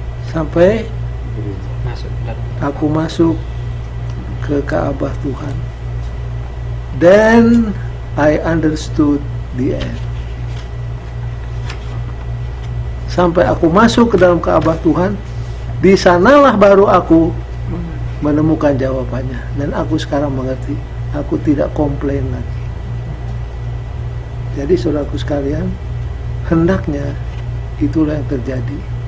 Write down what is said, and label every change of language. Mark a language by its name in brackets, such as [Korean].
[Indonesian] Sampai aku masuk ke Ka'bah Tuhan. [English] Then I understood the end. [Indonesian] Sampai aku masuk ke dalam Ka'bah Tuhan, di sanalah baru aku menemukan jawabannya. Dan aku sekarang mengerti. Aku tidak komplain lagi. Jadi saudaraku sekalian, hendaknya itulah yang terjadi.